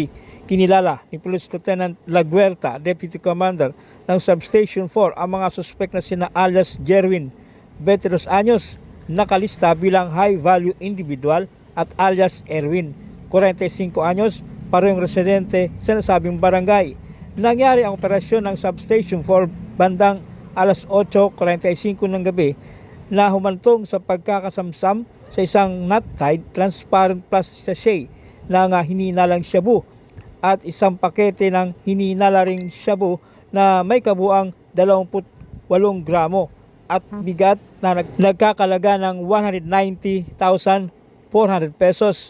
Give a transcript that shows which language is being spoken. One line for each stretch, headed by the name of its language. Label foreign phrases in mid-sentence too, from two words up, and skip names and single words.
Filipino: Kinilala ni
English: Police Lieutenant Laguerta, Deputy Commander
Filipino: ng Substation 4, ang mga suspek na sina alias Jerwin, 22 anyos, nakalista bilang
English: high-value individual,
Filipino: at alias Erwin, 45 anyos, parehong residente sa nasabing barangay. Nangyari ang operasyon ng Substation 4 bandang alas 8:45 ng gabi na humantong sa pagkakasamsam sa isang
English: knot-tied transparent plastic sachet
Filipino: ng hinihinalang shabu at isang pakete ng hinihinala ring shabu na may kabuang 28 gramo at bigat na nagkakalaga ng 190,400 pesos.